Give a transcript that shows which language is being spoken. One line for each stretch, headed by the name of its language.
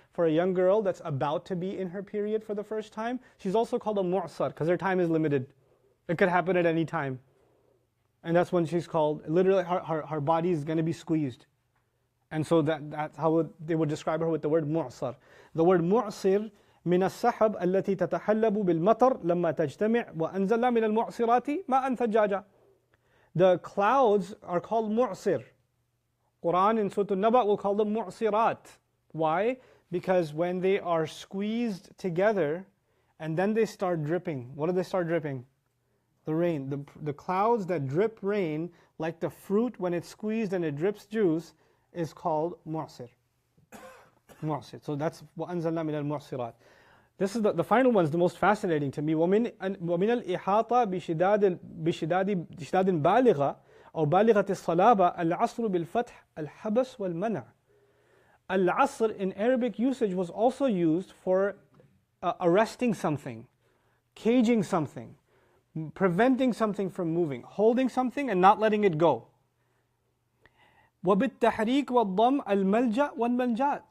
English: For a young girl that's about to be in her period for the first time, she's also called a mu'sar because her time is limited. It could happen at any time. And that's when she's called, literally her body is going to be squeezed. And so that's how they would describe her with the word mu'sar. The word mu'sir
Arabic: من السحب التي تتحلب بالمطر لما تجتمع وأنزل من المعصرات ماء ثجاجا.
English: The clouds are called mu'sir. Quran in Surah Al-Naba will call them mu'sirat. Why? Because when they are squeezed together and then they start dripping, what do they start dripping? The rain. The clouds that drip rain, like the fruit when it's squeezed and it drips juice, is called mu'sir. Mu'sir. So that's
Arabic: وَأَنزَلْنَا مِنَ الْمُعْصِرَاتِ.
English: This is the final one is the most fascinating to me.
Arabic: وَمِنَ الْإِحَاطَةِ بِشِدَادٍ بَالِغَةٍ أو بالغة الصلابة العصر بالفتح الحبس والمنع.
English: Al-Asr in Arabic usage was also used for arresting something, caging something, preventing something from moving, holding something and not letting it go.
Arabic: وَبِالتَّحْرِيكِ وَالضَّمِّ الْمَلْجَأ وَالْمَنْجَاتِ.